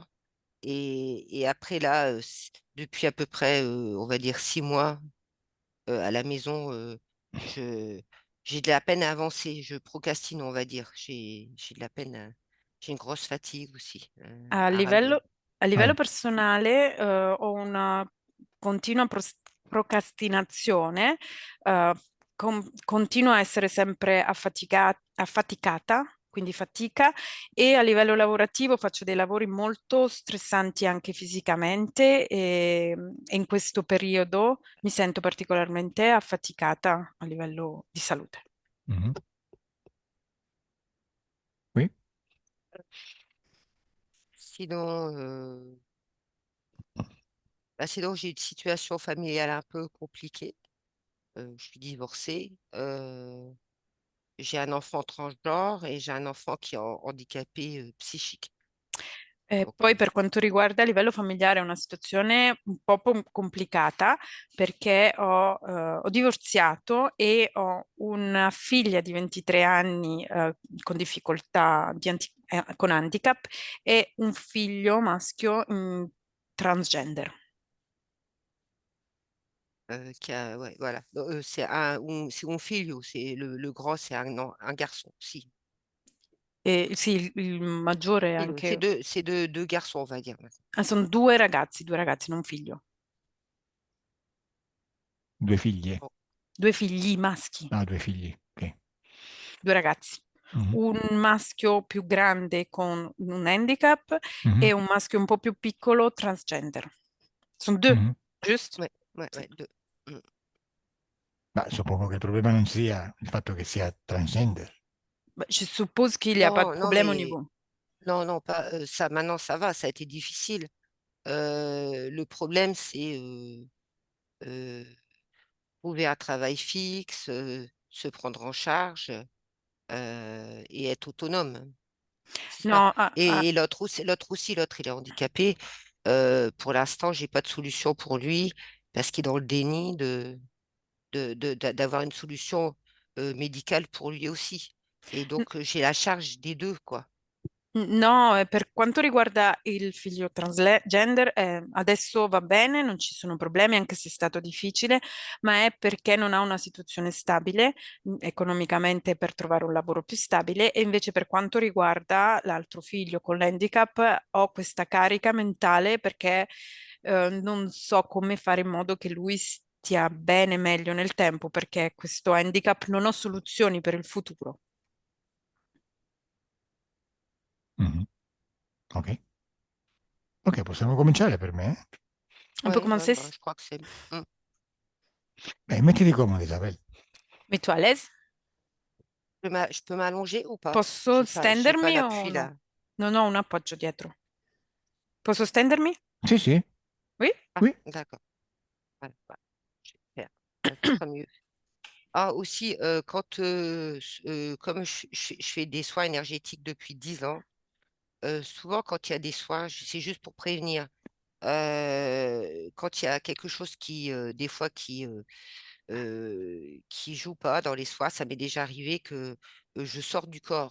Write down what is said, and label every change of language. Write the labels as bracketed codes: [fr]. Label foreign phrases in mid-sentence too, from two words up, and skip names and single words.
[fr] Et après, là, depuis à peu près, on va dire 6 mois, à la maison, je, j'ai de la peine à avancer. Je procrastine, on va dire. J'ai de la peine, j'ai une grosse fatigue aussi, [it] A [fr] à rallonge. [it] livello, a livello Vai. personale, ho una continua procrastinazione, eh, continuo a essere sempre affaticata, quindi fatica, e a livello lavorativo faccio dei lavori molto stressanti anche fisicamente e in questo periodo mi sento particolarmente affaticata a livello di salute. [fr] Mhm. Oui. Sinon, sinon j'ai une situation familiale un peu compliquée. Je suis divorcée. J'ai un enfant transgenre et j'ai un enfant qui est handicapé psychique. [it] E [fr] Donc, [it] poi per quanto riguarda a livello familiare è una situazione un po' complicata perché ho divorziato e ho una figlia di 23 anni con difficoltà con handicap e un figlio maschio transgender. [fr] ouais, voilà. C'est mon figlio, c'est le grand, c'est un garçon. [it] Si, E sì, il maggiore è anche... [fr] c'est deux garçons, on va dire. [it] sono due ragazzi, non un figlio. Due figlie. [fr] Bon. [it] Due figli maschi. Ah, due figli. Ok. Due ragazzi, Mhm. un maschio più grande con un handicap Mhm. e un maschio un po' più piccolo transgender. Sono due, Mhm. giusto? [fr] Ouais, ouais, [it] Sì. [fr] ouais, deux. Mm. [it] Ma suppongo che il problema non sia il fatto che sia transgender. [fr] Bah, je suppose qu'il n'y a pas de [it] Non, non, [fr] problème au mais niveau. non, non, pas ça. Maintenant, ça va, ça a été difficile. Le problème, c'est euh, trouver un travail fixe, se prendre en charge, et être autonome. C'est ça. [it] No, [fr] Et l'autre, il est handicapé. Pour l'instant, j'ai pas de solution pour lui parce qu'il est dans le déni d'avoir une solution médicale pour lui aussi. Et donc, j'ai la charge des deux, quoi. [it] No, per quanto riguarda il figlio transgender, adesso va bene, non ci sono problemi, anche se è stato difficile, ma è perché non ha una situazione stabile, economicamente per trovare un lavoro più stabile, e invece per quanto riguarda l'altro figlio con l'handicap, ho questa carica mentale perché non so come fare in modo che lui stia bene meglio nel tempo, perché questo handicap non ho soluzioni per il futuro. Mhm. Ok. Ok, possiamo cominciare per me. [fr] Un peu Ouais, commencer, bah, je crois que c'est... Mm. [it] Mettiti comodo, Isabel. [fr] mets-toi à l'aise. Je peux m'allonger ou pas? [it] Posso [fr] J'ai pas [it] stendermi o [fr] l'appui [it] no? [fr] là. [it] Non ho un appoggio dietro. Posso stendermi? Sì, sì, [fr] Oui? Ah, oui. d'accord. Voilà, voilà. Super. Ce sera mieux. Ah, aussi, comme je fais des soins énergétiques depuis 10 ans, souvent quand il y a des soins, c'est juste pour prévenir. Quand il y a quelque chose des fois, qui joue pas dans les soins, ça m'est déjà arrivé que je sors du corps.